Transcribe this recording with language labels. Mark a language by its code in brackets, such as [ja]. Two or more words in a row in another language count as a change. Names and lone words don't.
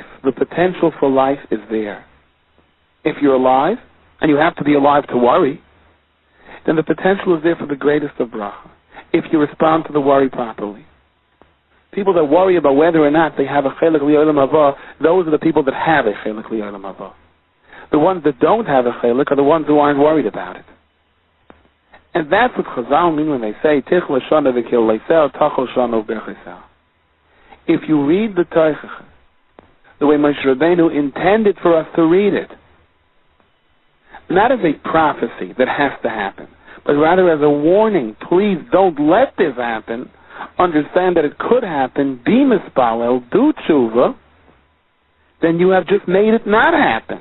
[en] The potential for life is there. If you're alive, and you have to be alive to worry, then the potential is there for the greatest of bracha, if you respond to the worry properly. People that worry about whether or not they have a [he] chelik li'olam haba, [en] those are the people that have a [he] chelik li'olam haba. [en] The ones that don't have a chelik are the ones who aren't worried about it. And that's what Chazal mean when they say, [he] Tich l'shana v'kil leisel, tachol shana v'berchesel. [en] If you read the Teichach the way Moshe Rabbeinu intended for us to read it, not as a prophecy that has to happen, but rather as a warning, please don't let this happen, understand that it could happen, be mispalel, do tshuva, then you have just made it not happen.